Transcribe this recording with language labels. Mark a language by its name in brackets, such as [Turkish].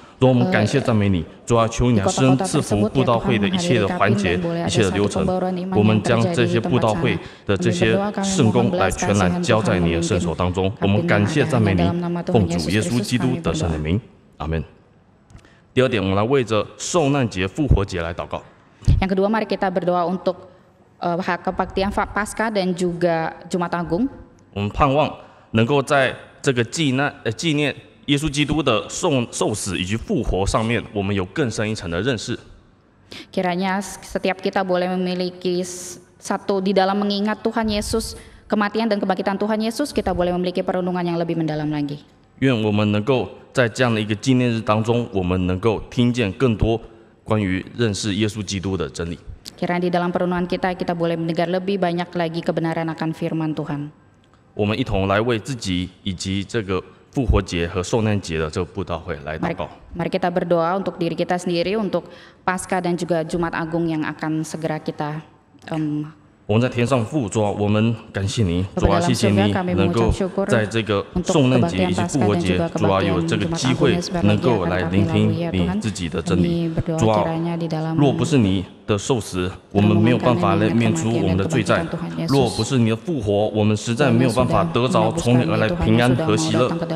[Chinese] 主，我们感谢赞美你，主啊，求你来施恩赐福布道会的一切的环节、一切的流程。我们将这些布道会的这些圣工来全然交在你的圣手当中。我们感谢赞美你，奉主耶稣基督得胜的名，阿门。第2点，我们来为着受难节、复活节来祷告。 [Indonesian] Yang kedua, mari kita berdoa untuk kebaktian Paskah dan juga Jumat Agung. [Chinese] 我们盼望能够在这个纪念耶稣基督的受死以及复活上面，我们有更深一层的认识。 [Indonesian] Kiranya setiap kita boleh memiliki satu di dalam mengingat Tuhan Yesus, kematian dan kebangkitan Tuhan Yesus, kita boleh memiliki perenungan yang lebih mendalam lagi. [Chinese] 愿我们能够在这样的一个纪念日当中，我们能够听见更多关于认识耶稣基督的真理。 [Indonesian] Kiranya di dalam perenungan kita boleh mendengar lebih banyak lagi kebenaran akan firman Tuhan. [Chinese] 我们一同来为自己以及这个复活节和受难节的这个布道会来祷告。 [Indonesian] Mari kita berdoa untuk diri kita sendiri, untuk Paskah dan juga Jumat Agung yang akan segera kita [Chinese] 我们在天上父，主啊，我们感谢你，主啊，谢谢你能够在这个受难节以及复活节，主啊，有这个机会能够来聆听你自己的真理。主啊，若不是你的受死，我们没有办法来免除我们的罪债；若不是你的复活，我们实在没有办法得着从你而来平安和喜乐。